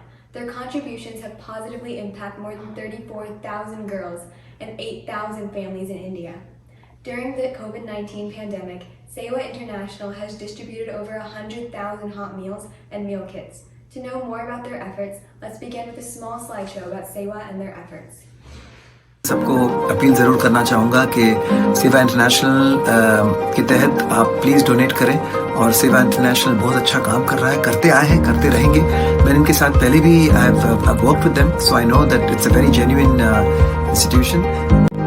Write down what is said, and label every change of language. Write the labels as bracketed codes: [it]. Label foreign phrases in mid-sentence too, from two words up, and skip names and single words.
[en] Their contributions have positively impacted more than 34,000 girls and 8,000 families in India. During the COVID-19 pandemic, Sewa International has distributed over 100,000 hot meals and meal kits. To know more about their efforts, let's begin with a small slideshow about Sewa and their efforts. [hi] सबको अपील ज़रूर करना चाहूँगा कि सेवा इंटरनेशनल के तहत आप प्लीज़ डोनेट करें और सेवा इंटरनेशनल बहुत अच्छा काम कर रहा है, करते आए हैं, करते रहेंगे. मैंने इनके साथ पहले भी [en] I've worked with them, so I know that it's a very genuine institution.